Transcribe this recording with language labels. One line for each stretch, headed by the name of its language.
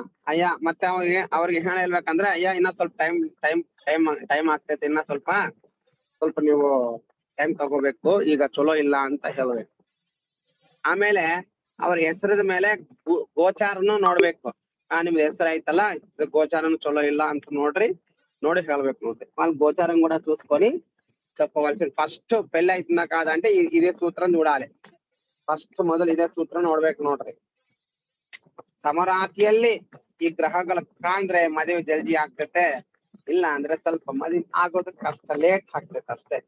Kannada: ಅಯ್ಯ ಮತ್ತೆ ಅವ್ರಿಗೆ ಏನ್ ಹೇಳ್ಬೇಕಂದ್ರೆ, ಅಯ್ಯ ಇನ್ನ ಸ್ವಲ್ಪ ಟೈಮ್ ಆಗ್ತೈತಿ, ಇನ್ನ ಸ್ವಲ್ಪ ನೀವು ಟೈಮ್ ತಗೋಬೇಕು, ಈಗ ಚಲೋ ಇಲ್ಲ ಅಂತ ಹೇಳ್ಬೇಕು. ಆಮೇಲೆ ಅವ್ರ ಹೆಸರದ ಮೇಲೆ ಗೋಚಾರನು ನೋಡ್ಬೇಕು. ನಿಮ್ದು ಹೆಸರು ಐತಲ್ಲ, ಗೋಚಾರನು ಚಲೋ ಇಲ್ಲ ಅಂತ ನೋಡಿ ಹೇಳ್ಬೇಕು ನೋಡ್ರಿ.
Telugu: వాళ్ళు గోచారం కూడా చూసుకొని చెప్పవలసి. ఫస్ట్ పెళ్లి అవుతుందా కాదా అంటే ఇదే సూత్రం చూడాలి.
Kannada: ఫస్ట్ మొదలు ಇದೇ ಸೂತ್ರ ನೋಡ್ಬೇಕು ನೋಡ್ರಿ. ಸಮರಾಶಿಯಲ್ಲಿ ಈ ಗ್ರಹಗಳ ಕಾಂದ್ರೆ ಮದುವೆ ಜಲ್ದಿ ಆಗ್ತೈತೆ, ಇಲ್ಲ ಅಂದ್ರೆ ಸ್ವಲ್ಪ ಮದುವೆ ಆಗೋದು ಕಷ್ಟ, ಲೇಟ್ ಆಗ್ತೈತೆ ಅಷ್ಟೇ.